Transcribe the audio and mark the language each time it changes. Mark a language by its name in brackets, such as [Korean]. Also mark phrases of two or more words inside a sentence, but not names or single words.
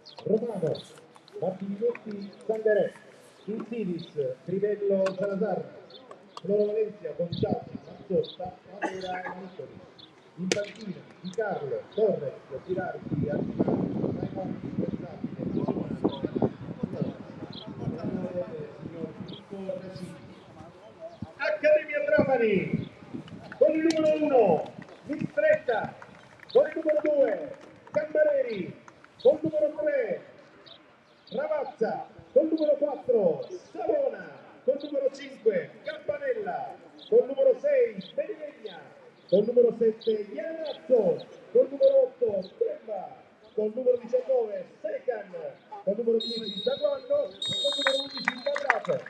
[Italian] Romano, Martinetti, Sangaré, Insidis, Crivello, Salazar, Floro Valencia, Bonciati, Mazzotta, Matera e Manicoli. In panchina Di Carlo, Torres, Girardi, Armani, Raimondi, Versabile, Cusumano, signor Filippo Raciti. Accademia Trapani, con il numero 1, Mistretta, con il numero 2, Cambareri, con il numero 3, Ravazza, con il numero 4, Savona, con il numero 5, Campanella, con il numero 6, Benigna, con il numero 7, Ianazzo, con il numero 8, Tremba, con il numero 19, Secan, con il numero 10, Daguanno, con il numero 11, Quadrato.